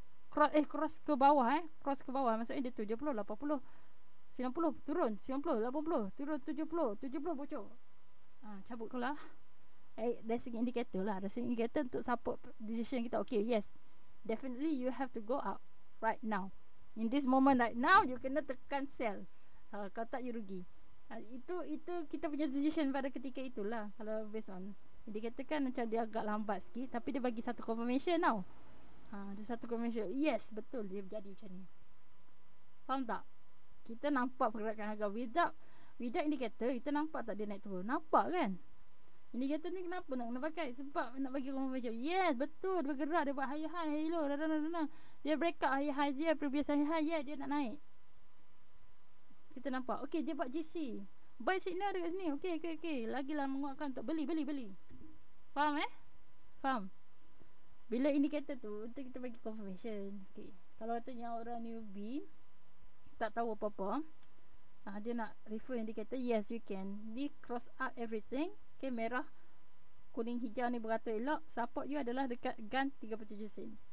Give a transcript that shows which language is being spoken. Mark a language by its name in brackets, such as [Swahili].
[Malay] Cross ke bawah cross ke bawah, maksudnya dia 70, 80, 90 turun, 90, 80 turun, 70 bocor, cabut kau lah. [English] That's an indicator [Malay] lah. [English] That's an indicator [Malay] untuk support decision kita. [English] Okay, yes, definitely you have to go up right now. In this moment right now, you [Malay] kena tekan [English] sell. [Malay] Kalau tak, [English] you [Malay] rugi. Itu kita punya decision pada ketika itulah. Kalau [English] based on [Malay] indicator kan macam dia agak lambat sikit, tapi dia bagi satu confirmation tau. Dia satu confirmation, yes, betul dia jadi macam ni. Faham tak? Kita nampak pergerakan harga [English] without indicator, [Malay] kita nampak tak dia naik turun? Nampak kan? Indikator ni kenapa nak kena pakai? Sebab nak bagi confirmation. Yes, betul, dia bergerak, dia buat high low, dia [English] break out high [Malay] dia, [English] previous high, [Malay] yeah, dia nak naik. Kita nampak. Okay, dia buat GC, [English] buy signal [Malay] dekat sini. Okay, lagilah menguatkan untuk beli. Faham Faham? Bila indikator tu untuk kita bagi confirmation. Okay, kalau katanya orang newbie tak tahu apa-apa, Dia nak [English] refer indicator, yes you can. Di cross out everything. [Malay] Okay, merah, kuning, hijau ni beratur elok. Support you adalah dekat gun 37 sen.